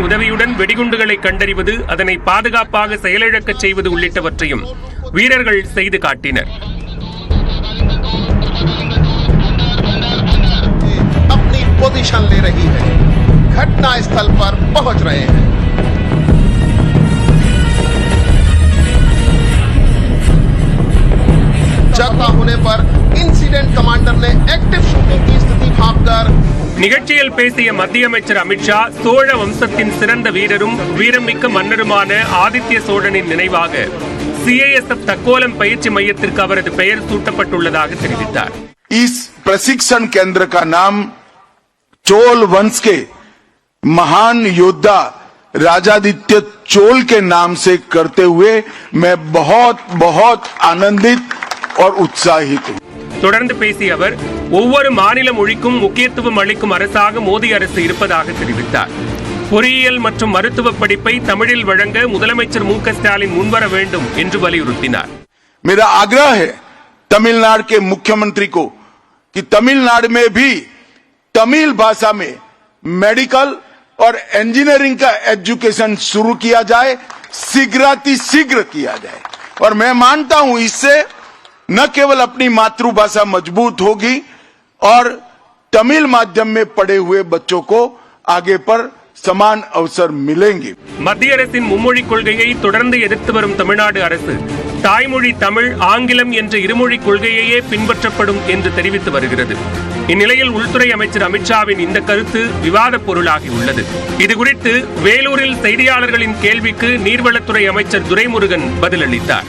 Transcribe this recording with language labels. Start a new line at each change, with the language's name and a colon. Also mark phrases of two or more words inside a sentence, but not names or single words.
Tamil: உதவியுடன் வெடிகுண்டுகளை கண்டறிவது, அதனை பாதுகாப்பாக செயலிழக்கச் செய்வது உள்ளிட்டவற்றையும் வீரர்கள் செய்து காட்டினர்.
Hindi: अपनी पोजीशन ले रही है, घटना स्थल पर पहुंच रहे हैं. चर्चा होने पर
English: incident commander
Hindi: ने
English: active shooting
Hindi: की स्थिति भांपकर
Tamil: நிகழ்ச்சியில் பேசிய மத்திய அமைச்சர் அமித்ஷா, சோழ வம்சத்தின் சிறந்த வீரரும் வீரமிக்க மன்னருமான ஆதித்ய சோழனின் நினைவாக CISF தக்கோலம் பயிற்சி மையத்திற்கு அவரது பெயர் சூட்டப்பட்டுள்ளதாக தெரிவித்தார்.
Hindi: इस प्रशिक्षण केंद्र का नाम चोल वंश के महान योद्धा राजादित्य चोल के नाम से करते हुए मैं बहुत आनंदित और उत्साहित हूं.
Tamil: தொடர்ந்து பேசிய அவர், ஒவ்வொரு மாநில மொழிக்கும் முக்கியத்துவம் அளிக்கும் அரசாக மோடி அரசு இருப்பதாக தெரிவித்தார். பொறியியல் மற்றும் மருத்துவ படிப்பை தமிழில் வழங்க முதலமைச்சர் மு க ஸ்டாலின் முன்வர வேண்டும் என்று வலியுறுத்தினார்.
Hindi: मेरा आग्रह है तमिलनाडु के मुख्यमंत्री को कि तमिलनाडु में भी तमिल भाषा में मेडिकल और इंजीनियरिंग का एजुकेशन शुरू किया जाए, शीघ्र किया जाए. और मैं मानता हूं इससे न केवल अपनी मातृभाषा मजबूत होगी और तमिल माध्यम में पढ़े हुए बच्चों को आगे पर समान अवसर मिलेंगे.
Tamil: மத்திய அரசின் மும்மொழி கொள்கையை தொடர்ந்து எதிர்த்து வரும் தமிழ்நாடு அரசு தாய்மொழி தமிழ், ஆங்கிலம் என்ற இருமொழி கொள்கையையே பின்பற்றப்படும் என்று தெரிவித்து வருகிறது. இந்நிலையில் உள்துறை அமைச்சர் அமித்ஷாவின் இந்த கருத்து விவாத பொருளாகியுள்ளது. இதுகுறித்து வேலூரில் செய்தியாளர்களின் கேள்விக்கு நீர்வளத்துறை அமைச்சர் துரைமுருகன் பதிலளித்தார்.